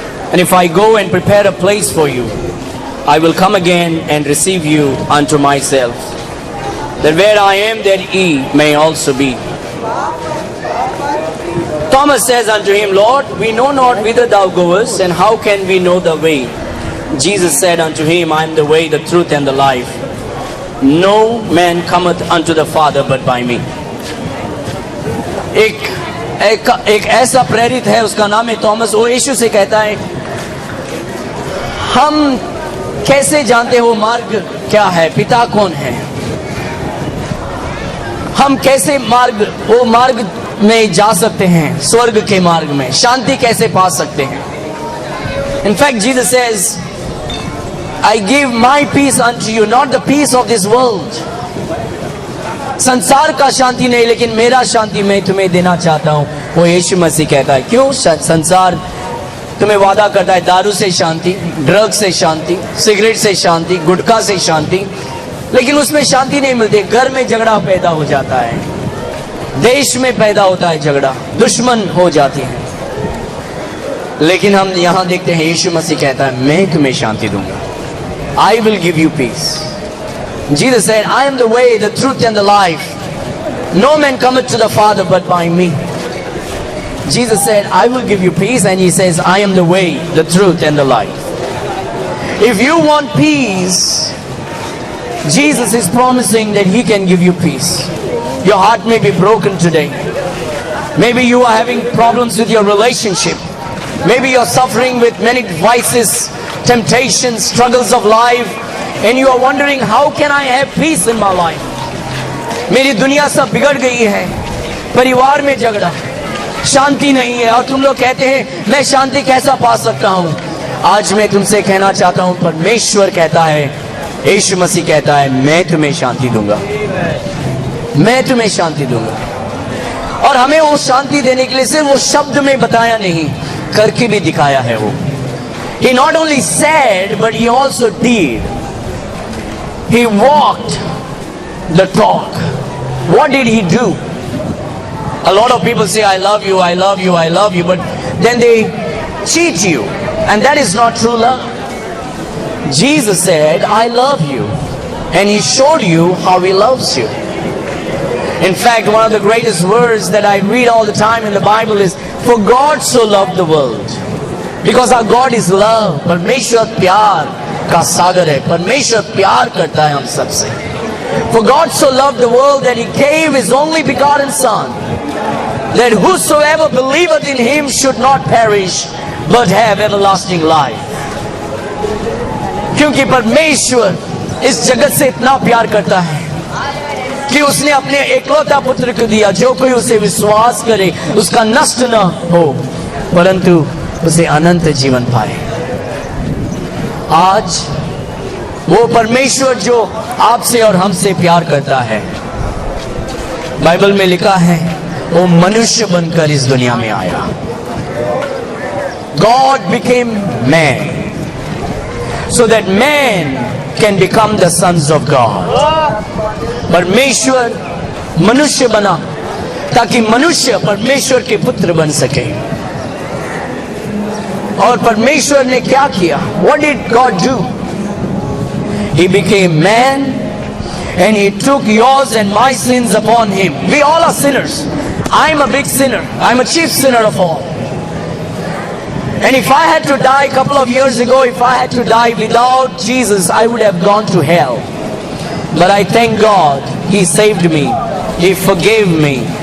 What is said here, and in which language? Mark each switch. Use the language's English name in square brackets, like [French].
[English] And if I go and prepare a place for you, I will come again and receive you unto myself, that where I am, there ye may also be. Thomas says unto him, Lord, we know not whither thou goest, and how can we know the way? Jesus said unto him, I am the way, the truth, and the life. No man cometh unto the Father but by me. [Hindi] एक ऐसा प्रेरित है, उसका नाम है Thomas. वो यीशु से कहता है, हम कैसे जानते हो मार्ग क्या है, पिता कौन है? हम कैसे वो मार्ग में जा सकते हैं, स्वर्ग के मार्ग में शांति कैसे पा सकते हैं? [English] In fact, Jesus says, I give my peace unto you, not the peace of this world. [Hindi] संसार का शांति नहीं, लेकिन मेरा शांति मैं तुम्हें देना चाहता हूं. वो यीशु मसीह कहता है. क्यों? संसार तुम्हें वादा करता है दारू से शांति, ड्रग से शांति, सिगरेट से शांति, गुटखा से शांति, लेकिन उसमें शांति नहीं मिलती. घर में झगड़ा पैदा हो जाता है, देश में पैदा होता है झगड़ा, दुश्मन हो जाती है. लेकिन हम यहां देखते हैं यीशु मसीह कहता है, मैं तुम्हें शांति दूंगा. [English] I will give you peace. Jesus said, I am the way, the truth, and the life. No man cometh to the Father but by me. Jesus said, I will give you peace, and He says, I am the way, the truth, and the life. If you want peace, Jesus is promising that He can give you peace. Your heart may be broken today. Maybe you are having problems with your relationship. Maybe you're suffering with many vices, temptations, struggles of life, and you are wondering, how can I have peace in my life? [Hindi] मेरी दुनिया सब बिगड़ गई है, परिवार में झगड़ा, शांति नहीं है, और तुम लोग कहते हैं मैं शांति कैसा पा सकता हूं? आज मैं तुमसे कहना चाहता हूं, परमेश्वर कहता है, यीशु मसीह कहता है, मैं तुम्हें शांति दूंगा. मैं तुम्हें शांति दूंगा. और हमें वो शांति देने के लिए सिर्फ वो शब्द में बताया नहीं, करके भी दिखाया है. [English] वो He not only said, but He also did. He walked the talk. What did He do? A lot of people say, I love you, I love you, I love you, but then they cheat you, and that is not true love. Jesus said, I love you, and He showed you how He loves you. In fact, one of the greatest words that I read all the time in the Bible is, for God so loved the world. Because our God is love. [Hindi] परमेश्वर प्यार का सागर है. परमेश्वर प्यार करता है हम सबसे. [English] For God so loved the world that He gave His only begotten Son, that whosoever believeth in Him should not perish, but have everlasting life. [Hindi] क्योंकि परमेश्वर इस जगत से इतना प्यार करता है कि उसने अपने एकलौता पुत्र को दिया, जो कोई उसे विश्वास करे उसका नष्ट न हो, परंतु उसे अनंत जीवन पाए. आज वो परमेश्वर जो आपसे और हमसे प्यार करता है, बाइबल में लिखा है, वो मनुष्य बनकर इस दुनिया में आया. [English] God became man so that man can become the sons of God. [Hindi] परमेश्वर मनुष्य बना ताकि मनुष्य परमेश्वर के पुत्र बन सके. और परमेश्वर ने क्या किया? [English] What did God do? He became man and He took yours and my sins upon Him. We all are sinners. I'm a big sinner. I'm a chief sinner of all. And if I had to die a couple of years ago, if I had to die without Jesus, I would have gone to hell. But I thank God, He saved me, He forgave me,